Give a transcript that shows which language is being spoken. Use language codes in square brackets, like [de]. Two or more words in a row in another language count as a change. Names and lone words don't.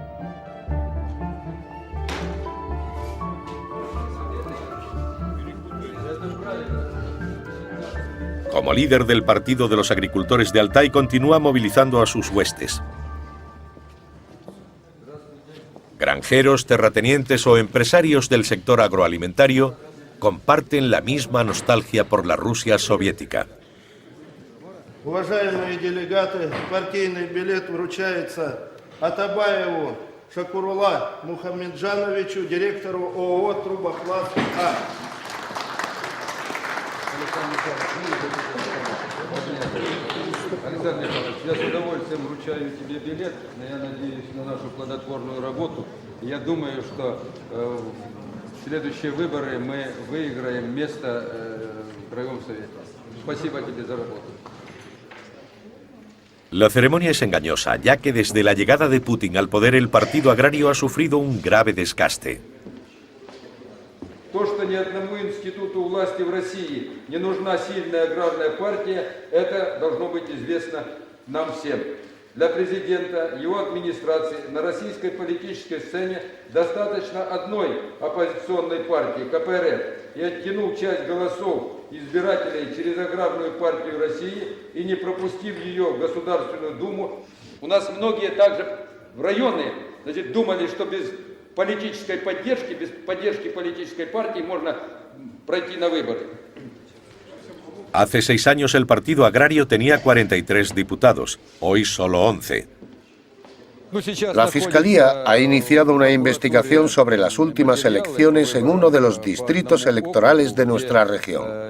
[es] Como líder del Partido de los Agricultores de Altái, continúa movilizando a sus huestes. Granjeros, terratenientes o empresarios del sector agroalimentario comparten la misma nostalgia por la Rusia soviética. [ru] Уважаемые делегаты, партийный билет вручается Атабаеву Шакурула Мухамеджановичу, директору ООО «Трубопласт А». Александр Михайлович, я с удовольствием вручаю тебе билет, но я надеюсь на нашу плодотворную работу. Я думаю, что в следующие выборы мы выиграем место в Краевом Совете. Спасибо тебе за работу. [es] La ceremonia es engañosa, ya que desde la llegada de Putin al poder el partido agrario ha sufrido un grave desgaste. [ru] То, что ни одному институту власти в России не нужна сильная аграрная партия, это должно быть известно нам всем. Для президента, его администрации на российской политической сцене достаточно одной оппозиционной партии, КПРФ, и оттянул часть голосов избирателей через аграрную партию России и не пропустив ее в Государственную Думу. У нас многие также в районы, думали, что без политической поддержки, без поддержки политической партии можно пройти на выборы. [es] Hace 6 años el Partido Agrario tenía 43 diputados, hoy solo 11. La Fiscalía ha iniciado una investigación sobre las últimas elecciones en uno de los distritos electorales de nuestra región.